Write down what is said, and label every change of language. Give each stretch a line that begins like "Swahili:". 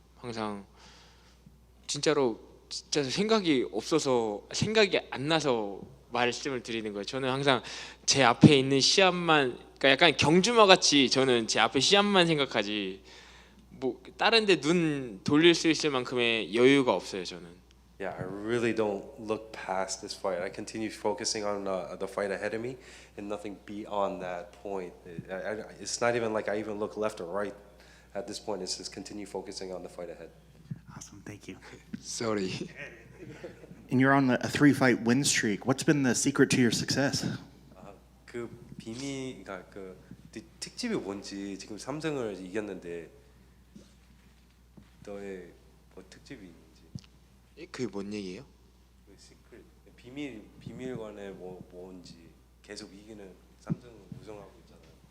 Korean: 항상 진짜로 진짜 생각이 없어서 생각이 안 나서 말씀을 드리는 거예요. 저는 항상 제 앞에 있는 시합만 그러니까 약간 경주마 같이 저는 제 앞에 시합만 생각하지 뭐 다른 데 눈 돌릴 수 있을 만큼의 여유가 없어요, 저는.
English: Yeah, I really don't look past this fight. I continue focusing on the fight ahead of me and nothing beyond that point. It's not even like I even look left or right at this point. It's just continue focusing on the fight ahead. Awesome, thank you. Sorry. And you're on a 3-fight win streak. What's been the secret to your success?
Korean: 그 비밀, 그러니까 그 특집이 뭔지 지금 3승을 이겼는데 너의 뭐 특집이 있는지. 그게 뭔 얘기예요? 그 시크릿, 비밀관에 뭔지 계속 이기는 3승 우승하고 있잖아요.